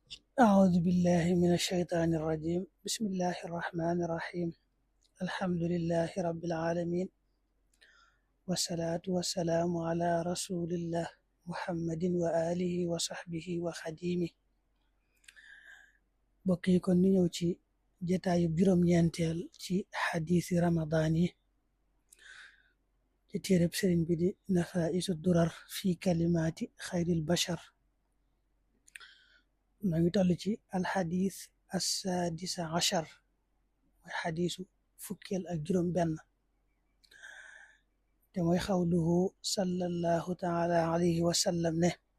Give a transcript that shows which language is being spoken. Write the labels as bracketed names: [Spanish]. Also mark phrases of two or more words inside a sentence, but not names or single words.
[Arabic] أعوذ بالله من الشيطان الرجيم. بسم الله الرحمن الرحيم. الحمد لله رب العالمين، والصلاة والسلام على رسول الله محمد وآله وصحبه وخديمه. [Wolof] bokki kon ni ñëw ci jataayu juróom-ñeenteel ci xadiisi ramadaan yi ci téereb sëriñ bi di nafaisu durar fi kalimaati xayril bashar. na ngi toll ci [Arabic] الحديث السادس عشر, [Wolof] mooy xadisu fukkeel ak juróom benn, te mooy [Arabic] قوله صلى الله تعالى عليه وسلم [Wolof] ne